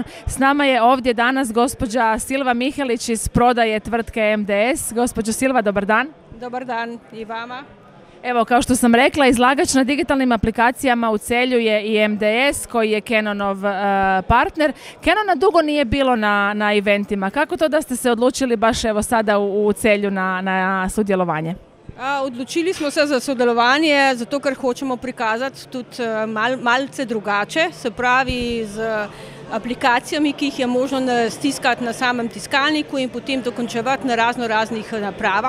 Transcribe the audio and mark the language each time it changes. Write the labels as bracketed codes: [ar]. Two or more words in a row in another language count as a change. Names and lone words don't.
[hr] S nama je ovdje danas gospođa Silva Mihelić iz prodaje tvrtke MDS. Gospođo Silva, dobar dan. Dobar dan i vama. Evo, kao što sam rekla, izlagač na digitalnim aplikacijama u Celju je i MDS, koji je Canonov partner. Canona dugo nije bilo na eventima. Kako to da ste se odlučili baš evo sada u Celju na sudjelovanje? [sl] Odločili smo se za sodelovanje, zato ker hočemo prikazati tudi malce drugače, se pravi z aplikacijami, ki jih je možno stiskati na samem tiskalniku in potem dokončevati na raznih napravah.